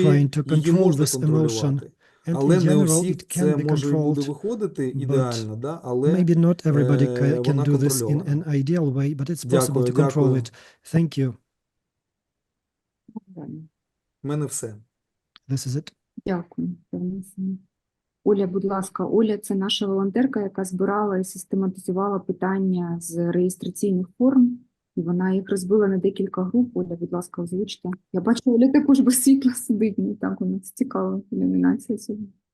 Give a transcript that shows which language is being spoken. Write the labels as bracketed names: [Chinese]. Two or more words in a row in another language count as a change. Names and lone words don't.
[English] to [Ukrainian] Її [English] control [Ukrainian] можна [English] this emotion, [Ukrainian] контролювати. [English] And [Ukrainian] Але [English] in [Ukrainian] не у [English] general, [Ukrainian] всіх [English] it [Ukrainian] це [English] can be [Ukrainian] може і буде [English] controlled, [Ukrainian] виходити [English] but [Ukrainian] ідеально, да? Але [English] maybe not everybody can [Ukrainian] вона [English] do this in [Ukrainian] контрольована. [English] an ideal way, but it's possible [Ukrainian] Дякую, [English] to control [Ukrainian] дякую. [English] it. Thank you. [Ukrainian] У мене все. [English] This is it. [Ukrainian] Дякую. Оля, будь ласка, Оля – це наша волонтерка, яка збирала і систематизувала питання з реєстраційних форм, і вона їх розбила на декілька груп. Оля, будь ласка, озвучте. Я бачу, Оля також без світла сидить, ну так, у нас цікава ілюмінація сьогодні.